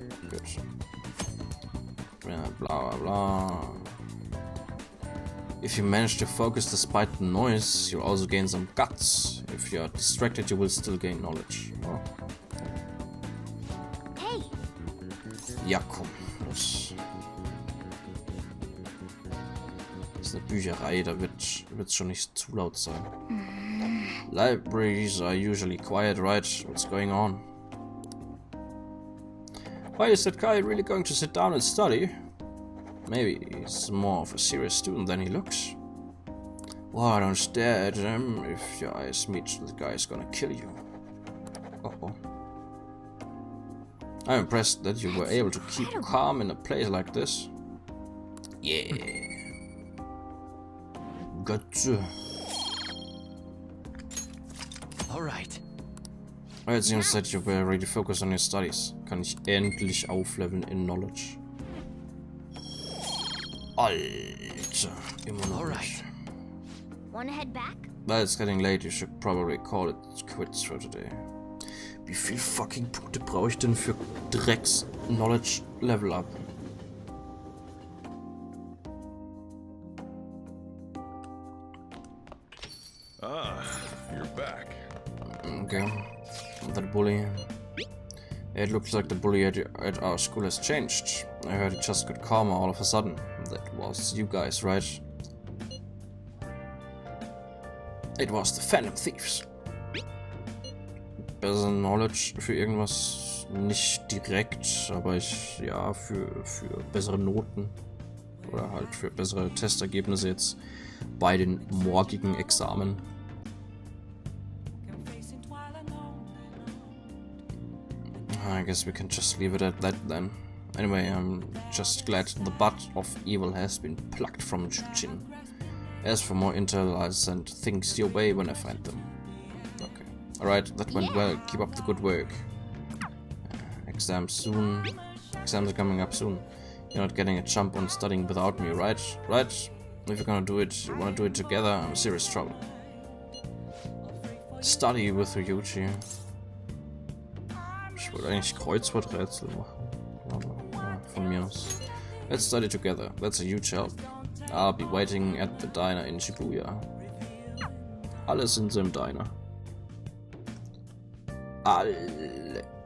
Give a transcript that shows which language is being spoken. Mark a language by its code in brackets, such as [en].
[en] Good. Blah blah blah. If you manage to focus despite the noise, you'll also gain some guts. If you're distracted, you will still gain knowledge. Oh. Hey. [de] Ja, komm. Das ist eine Bücherei, da wird's schon nicht zu laut sein. [en] Libraries are usually quiet, right? What's going on? Why is that guy really going to sit down and study? Maybe he's more of a serious student than he looks. Why don't stare at him? If your eyes meet, the guy's gonna kill you. Uh-oh. I'm impressed that you were able to keep calm in a place like this. Yeah. Gotcha. Alright. It seems that you were really focused on your studies. [de] Kann ich endlich aufleveln in Knowledge. Alter, immer noch nicht. [en] Wanna head back? But it's getting late, you should probably call it quits for today. [de] Wie viel fucking Punkte brauche ich denn für Drecks Knowledge Level Up? [en] Ah, you're back. Okay. That bully. It looks like the bully at our school has changed. I heard he just got calmer all of a sudden. That was you guys, right? It was the Phantom Thieves. [de] Besser Knowledge für irgendwas nicht direkt, aber ja, für bessere Noten oder halt für bessere Testergebnisse jetzt bei den morgigen Examen. [en] I guess we can just leave it at that then. Anyway, I'm just glad the butt of evil has been plucked from Jujin. As for more intel, I'll send things your way when I find them. Okay. Alright, that went well. Keep up the good work. Exams soon. Exams are coming up soon. You're not getting a jump on studying without me, right? Right? If you're gonna do it, you wanna do it together, I'm in serious trouble. Study with Ryuji. [de] Ich wollte eigentlich Kreuzworträtsel machen. Aber, ja, von mir aus. [en] Let's study together. That's a huge help. I'll be waiting at the diner in Shibuya. [de] Alle sind so im Diner. Alle.